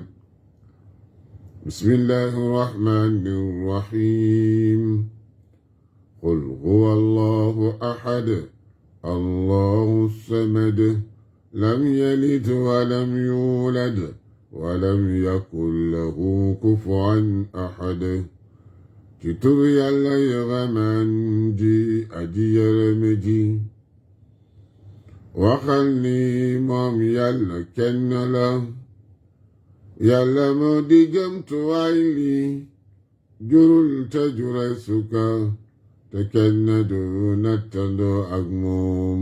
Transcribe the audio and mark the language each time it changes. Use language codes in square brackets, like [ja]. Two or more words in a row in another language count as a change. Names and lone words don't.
[ar] بسم الله الرحمن الرحيم. قل هو الله أحد الله الصمد لم يلد ولم يولد ولم يكن له كفوا أحد. [wo] ci turu yàlla yërëmaan ji aji yërëme ji. waxal ni moom yàlla kenn la. yàlla moo di jëmtuwaay li jurul te jure suka te kenn du nattandoo ak moom.